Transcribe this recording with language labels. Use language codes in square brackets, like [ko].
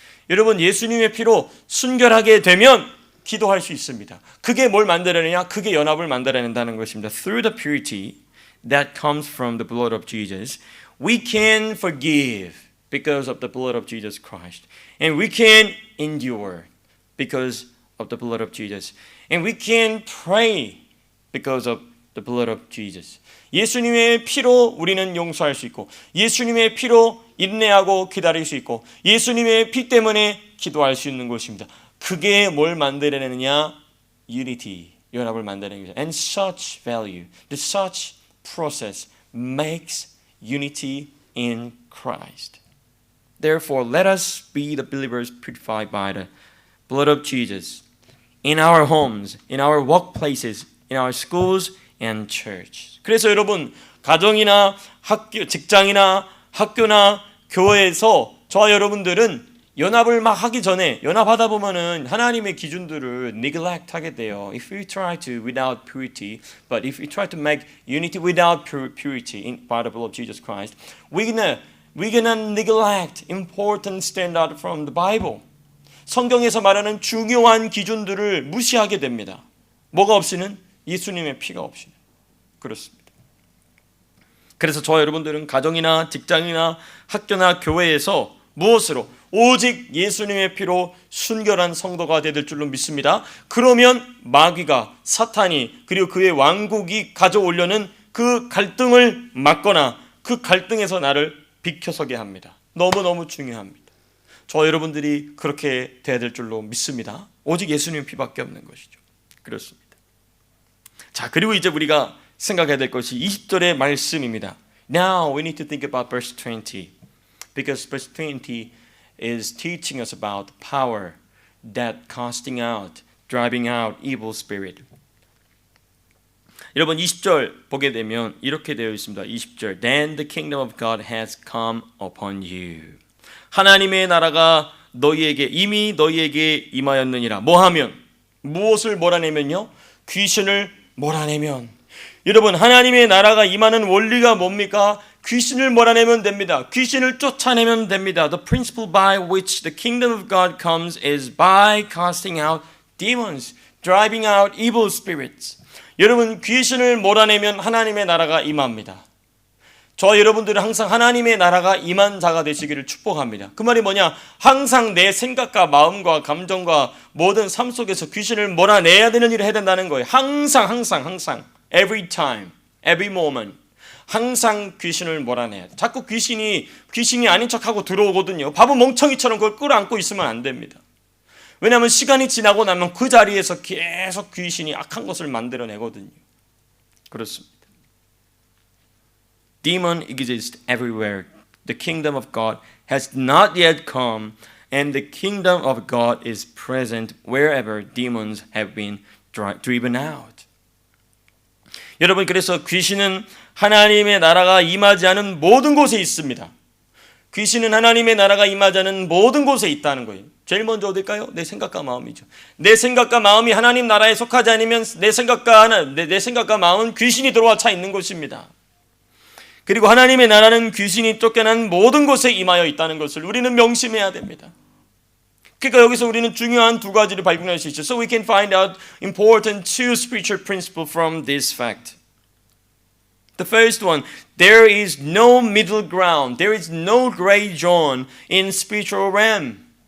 [ko] 여러분, 예수님의 피로 순결하게 되면 기도할 수 있습니다. 그게 뭘 만들어내냐? 그게 연합을 만들어낸다는 것입니다. [en] Through the purity that comes from the blood of Jesus, we can forgive because of the blood of Jesus Christ. And we can endure because of the blood of Jesus. And we can pray because of the blood of Jesus. [ko] 예수님의 피로 우리는 용서할 수 있고, 예수님의 피로 인내하고 기다릴 수 있고, 예수님의 피 때문에 기도할 수 있는 것입니다. 그게 뭘 만들어내느냐? Unity, 연합을 만들어내는 것입니다. [en] And such value, such process makes unity in Christ. Therefore, let us be the believers purified by the blood of Jesus in our homes, in our workplaces, in our schools and church. [ko] 그래서 여러분, 가정이나 학교, 직장이나 학교나 교회에서 저와 여러분들은 연합을 막 하기 전에 연합하다 보면은 하나님의 기준들을 neglect 하게 돼요. [en] If we try to without purity, but if we try to make unity without purity in by the blood of Jesus Christ, we're gonna neglect important standard from the Bible. [ko] 성경에서 말하는 중요한 기준들을 무시하게 됩니다. 뭐가 없이는? 예수님의 피가 없이는. 그렇습니다. 그래서 저와 여러분들은 가정이나 직장이나 학교나 교회에서 무엇으로? 오직 예수님의 피로 순결한 성도가 되될 줄로 믿습니다. 그러면 마귀가, 사탄이, 그리고 그의 왕국이 가져오려는 그 갈등을 막거나 그 갈등에서 나를 비켜서게 합니다. 너무너무 중요합니다. 저 여러분들이 그렇게 돼야 될 줄로 믿습니다. 오직 예수님의 피밖에 없는 것이죠. 그렇습니다. 자, 그리고 이제 우리가 생각해야 될 것이 20절의 말씀입니다. [en] Now we need to think about verse 20. Because verse 20 is teaching us about the power that casting out, driving out evil spirit. [ko] 여러분 20절 보게 되면 이렇게 되어 있습니다. [en] 20절 Then the kingdom of God has come upon you. [ko] 하나님의 나라가 이미 너희에게 임하였느니라. 뭐하면? 무엇을 몰아내면요? 귀신을 몰아내면. 여러분, 하나님의 나라가 임하는 원리가 뭡니까? 귀신을 몰아내면 됩니다. 귀신을 쫓아내면 됩니다. [en] The principle by which the kingdom of God comes is by casting out demons, driving out evil spirits. [ko] 여러분, 귀신을 몰아내면 하나님의 나라가 임합니다. 저 여러분들은 항상 하나님의 나라가 임한 자가 되시기를 축복합니다. 그 말이 뭐냐? 항상 내 생각과 마음과 감정과 모든 삶 속에서 귀신을 몰아내야 되는 일을 해야 된다는 거예요. 항상 [en] every time, every moment. [ko] 항상 귀신을 몰아내야 돼. 자꾸 귀신이 아닌 척하고 들어오거든요. 바보 멍청이처럼 그걸 끌어안고 있으면 안 됩니다. 왜냐하면 시간이 지나고 나면 그 자리에서 계속 귀신이 악한 것을 만들어내거든요. 그렇습니다. [en] Demon exists everywhere. The kingdom of God has not yet come, and the kingdom of God is present wherever demons have been driven out. [ko] 여러분, 그래서 귀신은 하나님의 나라가 임하지 않은 모든 곳에 있습니다. 귀신은 하나님의 나라가 임하지 않은 모든 곳에 있다는 거예요. 제일 먼저 어딜까요? 내 생각과 마음이죠. 내 생각과 마음이 하나님 나라에 속하지 않으면 내 생각과 마음은 귀신이 들어와 차 있는 곳입니다. 그리고 하나님의 나라는 귀신이 쫓겨난 모든 곳에 임하여 있다는 것을 우리는 명심해야 됩니다. 그러니까 여기서 우리는 중요한 두 가지를 발견할 수 있죠. [en] So we can find out important two spiritual principles from this fact. The first one, there is no middle ground. There is no gray zone in spiritual realm.